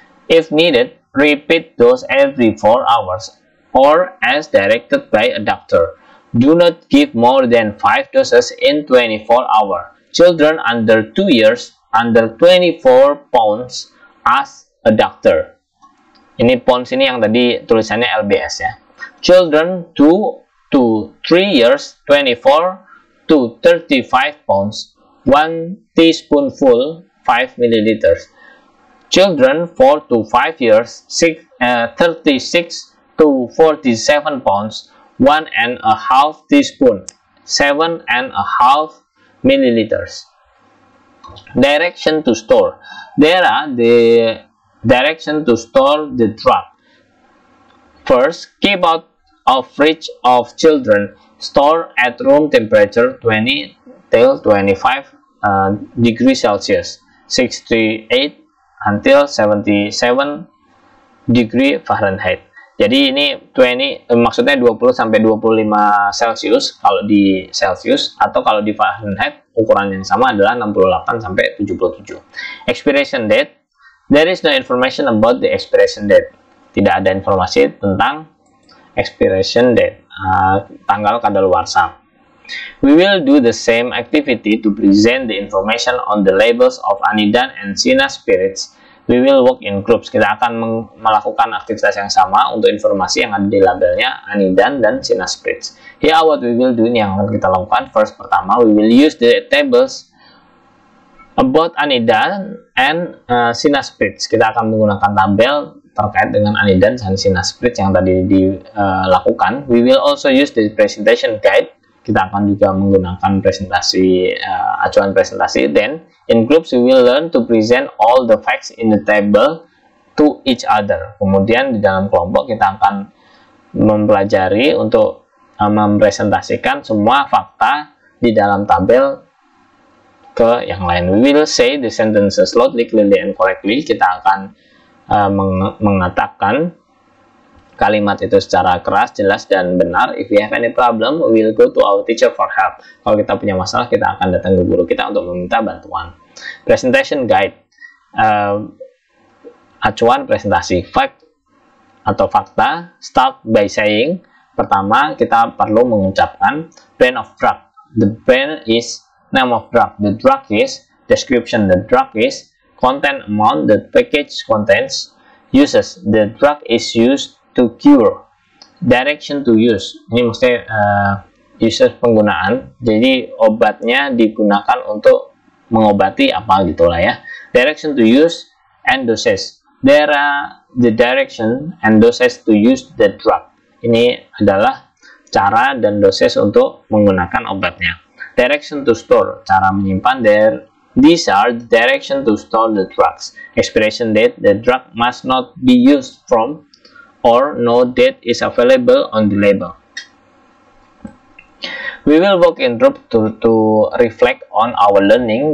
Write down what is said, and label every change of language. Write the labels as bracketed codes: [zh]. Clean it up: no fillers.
[en] If needed, repeat dose every 4 hours or as directed by a doctor. Do not give more than 5 doses in 24 hours. Children under 2 years, under 24 pounds, ask a doctor. [id] Ini pounds ini yang tadi tulisannya LBS ya. [en] Children 2 to 3 years, 24 to 35 pounds, 1 teaspoonful, 5 milliliters. Children 4 to 5 years, 36 to 47 pounds, 1.5 teaspoon, 7.5 milliliters. Direction to store. There are the direction to store the drug. First, keep out of reach of children. Store at room temperature 20 till 25 degrees Celsius, 68 until 77 degree Fahrenheit. [id] Jadi ini 20 maksudnya 20 sampai 25 Celsius kalau di Celsius, atau kalau di Fahrenheit ukuran yang sama adalah 68 sampai 77. [en] Expiration date. There is no information about the expiration date. [id] Tidak ada informasi tentang expiration date, tanggal kadaluarsa. [en] We will do the same activity to present the information on the labels of Anidan and Sina spirits. We will work in groups. [id] Kita akan melakukan aktivitas yang sama untuk informasi yang ada di labelnya Anidan dan Sina spirits. [en] Here what we will do, [id] ini yang akan kita lakukan. [en] First, [id] pertama, [en] we will use the tables about Anidan and Sina spirits. [id] Kita akan menggunakan tabel terkait dengan Anidan dan Sina spirits yang tadi dilakukan. [en] We will also use the presentation guide [id] kita akan juga menggunakan presentasi, acuan presentasi. [en] Then in groups we will learn to present all the facts in the table to each other. [id] Kemudian di dalam kelompok kita akan mempelajari untuk mempresentasikan semua fakta di dalam tabel ke yang lain. [en] We will say the sentences loudly, clearly, and correctly. [id] Kita akan mengatakan kalimat itu secara keras, jelas, dan benar. [en] If we have any problem, we will go to our teacher for help. [id] Kalau kita punya masalah, kita akan datang ke guru kita untuk meminta bantuan. [en] Presentation guide, [id] acuan presentasi. [en] Fact atau fakta. Start by saying, [id] pertama kita perlu mengucapkan [en] brand of drug. The brand is name of drug. The drug is description. The drug is content amount. The package contains uses. The drug is used to cure. Direction to use. [id] Ini maksudnya uses penggunaan. Jadi obatnya digunakan untuk mengobati apa gitulah ya. [en] Direction to use and doses. There are the direction and doses to use the drug. [id] Ini adalah cara dan dosis untuk menggunakan obatnya. [en] Direction to store, [id] cara menyimpan. [en] These are the direction to store the drugs. Expiration date, the drug must not be used from or no date is available on the label. We will work in group to reflect on our learning.